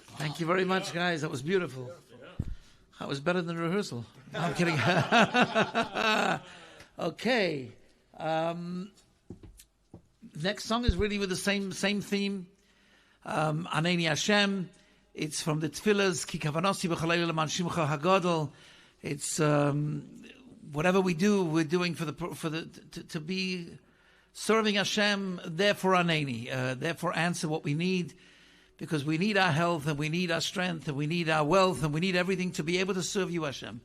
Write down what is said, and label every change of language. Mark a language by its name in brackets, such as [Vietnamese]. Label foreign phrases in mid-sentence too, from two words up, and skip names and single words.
[English] Thank you very much, guys. That was beautiful. That was better than rehearsal. No, I'm kidding. Okay. Next song is really with the same theme. [Hebrew] ענני השם. [English] It's from the Tefillahs. [Hebrew] כי כוונותי בכלי למען שמך הגדול. [English] It's whatever we do, we're doing to be serving Hashem. Therefore, Aneni. Therefore, answer what we need, because we need our health and we need our strength and we need our wealth and we need everything to be able to serve you, Hashem.